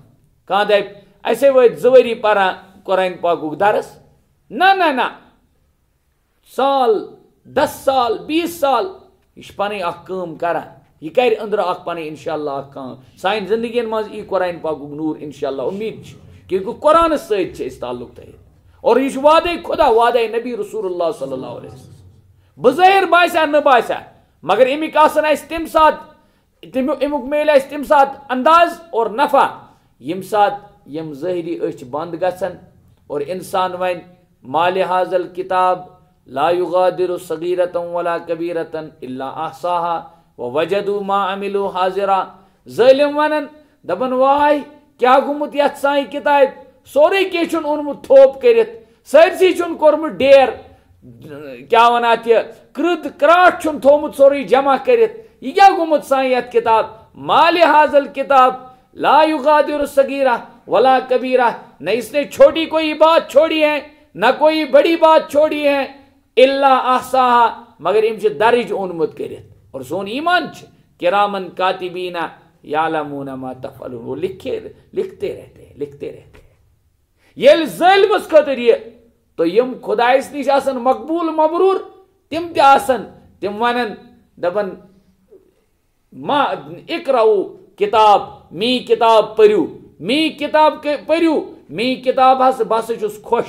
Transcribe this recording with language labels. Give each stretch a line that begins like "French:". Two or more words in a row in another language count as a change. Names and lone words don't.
Kashmiri: کانٛہہ دپہِ اَسے وٲتۍ 2 ؤری پران قرآن پاکُک درس نہ سال 10 سال 20 سال یہِ چھُ پنٕنۍ اکھ کٲم کران یہِ کرِ أنٛدرٕ اکھ پنٕنۍ
Arabic: انشاء اللہ
Kashmiri: اکھ کٲم سانہِ زندگین منٛز یی قرآن پاکُک نوٗر
Arabic: انشاء اللہ
Kashmiri: اُمید چھِ کیونکہ قرآنس سۭتۍ چھِ أسۍ تعلق تھٲیِتھ اور یہِ چھُ وعدے خدا وعدے نبی رسول اللہ
Arabic: صلی اللہ علیہ وسلم.
Kashmiri: بظٲہر باسیا نہ باسیا مگر امیُک آسان اَسہِ تمہِ ساتہٕ امیُک میلہِ اَسہِ تمہِ ساتہٕ انداز اور نفع ییٚمہِ ساتہٕ یِم ظٲہری أچھ بنٛد گژھن اور انسان وَنہِ
Arabic: مالِ حاظل کِتاب لا یغادر صغیرة ولا کبیرة الا احصاها ووجدوا ما عملوا حاضرا.
Kashmiri: ظٲلم وَنن دپن واے کیٛاہ گوٚمُت یتھ سانہِ کِتابہِ سورُے کینٛہہ چھُن اوٚنمُت تھوپ کٔرِتھ سٲرسٕے چھُن کوٚرمُت ڈیر کیٛاہ وَنان اَتھ یہِ کرٛد کرٛاٹھ چھُن تھوٚومُت سورُے جمع کٔرِتھ یہِ کیٛاہ گوٚمُت سانہِ یتھ کِتاب
Arabic: مالِ حاظل کِتاب لا یغادر صغیرہ ولا کبیرہ
Urdu: نہ اس نے چھوٹی کوئی بات چھوڑی ہے نہ کوئی بڑی بات چھوڑی ہے
Arabic: الا احصاها
Kashmiri: مگر أمۍ چھُ درج اوٚنمُت کٔرِتھ اور سون ایمان چھُ
Arabic: کرامن کاتبین یعلمون ما تفعلون
Urdu: وہ لکھتے رہتے ہیں.
Kashmiri: ییٚلہِ ظٲلمس خٲطرٕ یہِ تو یِم خۄدایس نِش آسن مقبوٗل مبروٗر تِم تہِ آسن تِم ونن دپن
Arabic: ما اقرأو
Kashmiri: کِتاب میٛٲنۍ کِتاب پٔرِو میٛٲنۍ کِتاب بہٕ ہسا چھُس خۄش.